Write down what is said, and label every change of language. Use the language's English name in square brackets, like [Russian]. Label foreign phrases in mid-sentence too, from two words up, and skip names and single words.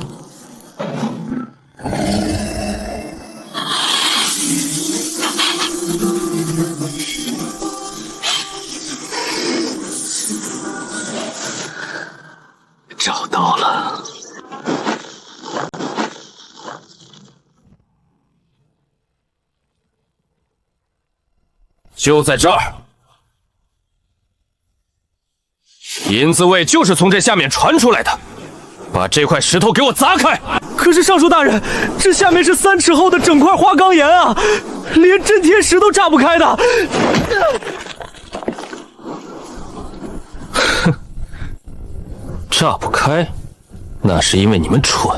[Chinese] 找到了。就在这儿，银子味就是从这下面傳出來的。把這塊石頭給我砸開！可是尚書大人，這下面是3尺厚的整塊花崗岩啊，連鎮天石都炸不開的。哼，炸不開，那是因為你們蠢。